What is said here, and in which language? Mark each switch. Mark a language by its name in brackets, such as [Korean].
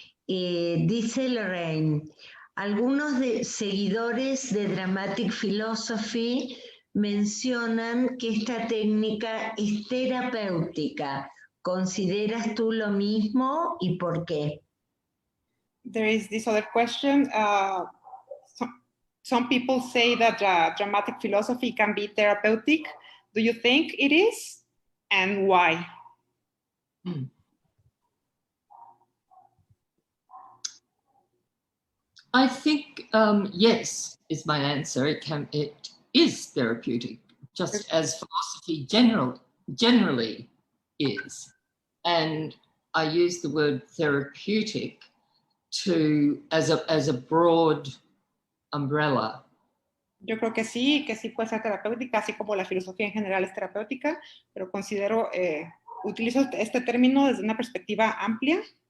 [Spanish] Dice Lorraine, algunos seguidores de Dramatic Philosophy mencionan que esta técnica es terapéutica. ¿Consideras tú lo mismo y por qué? [English] There is this other question. Some people say that dramatic philosophy can be therapeutic. Do you think it is? And why? I think yes is my answer. It is therapeutic, just as philosophy generally is. And I use the word therapeutic as a broad umbrella. [Spanish] Yo creo que sí puede ser terapéutica, así como la filosofía en general es terapéutica, pero utilizo este término desde una perspectiva amplia.